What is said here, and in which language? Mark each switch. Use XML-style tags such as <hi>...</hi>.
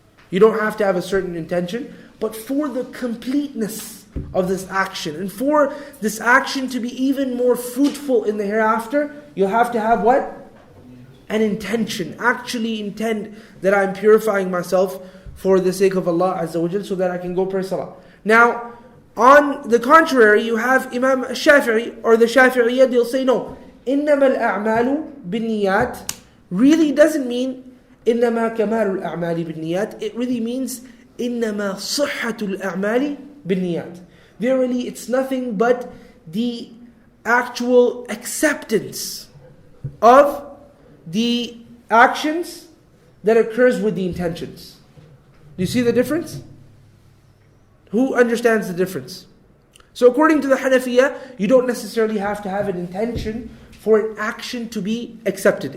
<en>You don't have to have a certain intention, but for the completeness of this action, and for this action to be even more fruitful in the hereafter, you'll have to have what? An intention. Actually intend that I'm purifying myself for the sake of Allah Azza wa Jal, so that I can go pray salah. Now, on the contrary, you have Imam Shafi'i, or the Shafi'iyya, they'll say no.</en> <ar>إِنَّمَا الْأَعْمَالُ بِالنِّيَّاتِ</ar> <en>really doesn't mean</en> <ar>إِنَّمَا كَمَالُ الْأَعْمَالِ بِالنِّيَّاتِ.</ar> <en>It really means</en> <ar>إِنَّمَا صِحَّةُ الْأَعْمَالِ بِالنِّيَّاتِ.</ar> <en>Verily, it's nothing but the actual acceptance of the actions that occurs with the intentions. Do you see the difference? Who understands the difference? So according to the Hanafiya, you don't necessarily have to have an intention for an action to be accepted.</en>